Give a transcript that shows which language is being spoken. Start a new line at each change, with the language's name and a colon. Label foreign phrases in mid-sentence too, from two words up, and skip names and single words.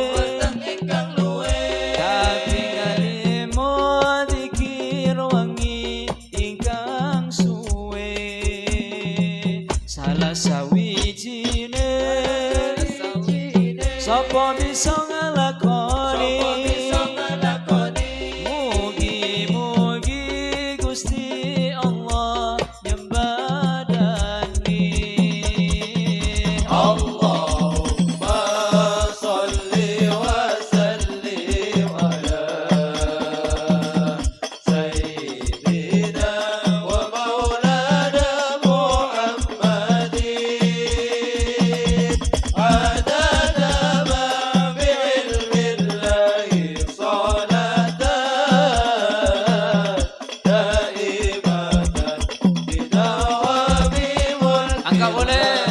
Javanese: kaping limo dikir wangi ingkang suwe salah sawijine sapa bisa nglakoni mugi-mugi Gusti Allah nyembadani.
Arabic: اللهم صل وسلم على سيدنا ومولانا محمد عدد ما بعلم الله صلاة دائمة بدوام ملك.
Indonesian: Angka boleh.